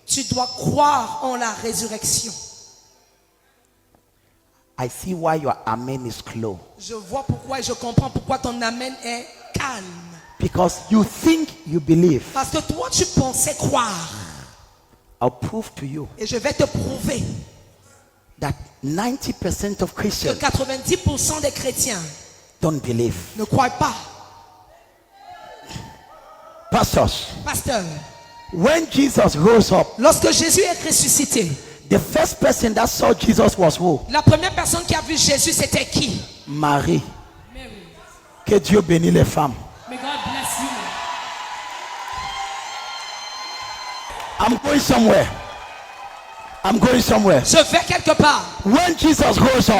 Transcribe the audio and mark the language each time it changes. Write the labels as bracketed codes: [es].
[fr] Tu dois croire en la résurrection. [en] I see why your amen is slow. [fr] Je vois pourquoi et je comprends pourquoi ton amen est calme. [en] Because you think you believe. [fr] Parce que toi, tu pensais croire. [en] I'll prove to you [fr] Et je vais te prouver [en] that 90% of [fr] que [en] Christians [fr] 90% des chrétiens [en] don't believe. [fr] ne croient pas. [en] Pastors, [fr] Pasteur, [en] when Jesus rose up, [fr] lorsque Jésus est ressuscité, [en] the first person that saw Jesus was who? [fr] la première personne qui a vu Jésus, c'était qui? Marie. [en] Mary, [fr] Que Dieu bénisse les femmes. [en] may God bless you. I'm going somewhere. I'm going somewhere. [fr] Je vais quelque part. [en] When Jesus rose up,